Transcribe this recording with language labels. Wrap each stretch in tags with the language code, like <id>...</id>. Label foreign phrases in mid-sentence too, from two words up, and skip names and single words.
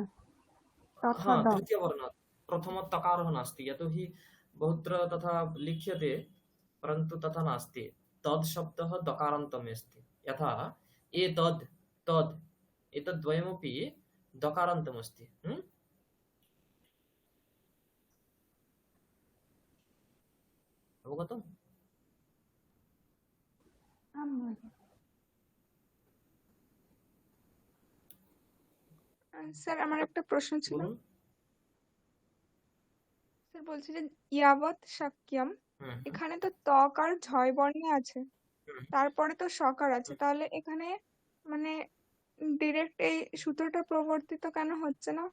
<sa>तृतीयवर्णात् प्रथम तकारः नास्ति, यतोहि बहुत्र तथा लिख्यते परन्तु तथा नास्ति। तद् शब्दः दकारान्तम् अस्ति, यथा एतद् तद् एतद्द्वयमपि दकारान्तम् अस्ति। अवगतम्?</sa> <bn>স্যার আমার একটা প্রশ্ন ছিল। বলুন। স্যার বলছি যে ইয়াবৎ শাক্যম এখানে তো ত্বক আর ঝয় বর্ণে আছে, তারপরে তো সকার আছে, তাহলে এখানে মানে ডিরেক্ট এই সূত্রটা প্রবর্তিত কেন হচ্ছে না?</bn>